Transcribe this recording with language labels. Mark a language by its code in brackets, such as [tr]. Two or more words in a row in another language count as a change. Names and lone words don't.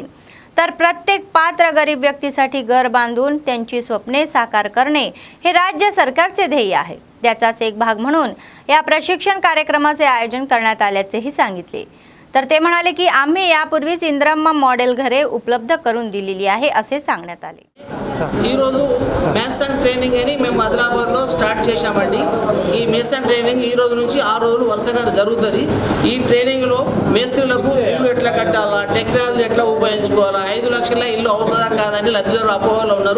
[mr] तर प्रत्येक पात्र गरीब व्यक्तीसाठी घर बांधून त्यांची स्वप्ने साकार करणे हे राज्य सरकारचे ध्येय आहे। त्याचाच एक भाग म्हणून या प्रशिक्षण कार्यक्रमाचे आयोजन करण्यात आल्याचेही सांगितले। तर ते म्हणाले की आम्ही यापूर्वीच इंद्रम्मा मॉडेल घरे उपलब्ध करून दिलेली आहे असे सांगण्यात आले। [te] ఈ రోజు [en] mason training [te] అని మేము ఆదిలాబాద్లో స్టార్ట్ చేశామండి। ఈ [en] mason training [te] ఈ రోజు నుంచి 6 రోజులు వరుసగా జరుగుతుంది। ఈ ట్రైనింగ్లో మేస్త్రీలకు ఇల్లు ఎట్లా కట్టాలా, టెక్నాలజీ ఎట్లా ఉపయోగించుకోవాలా, 5 లక్షల ఇల్లు అవుతుందా కాదని లబ్ధిదారులు అపోహలో ఉన్నారు।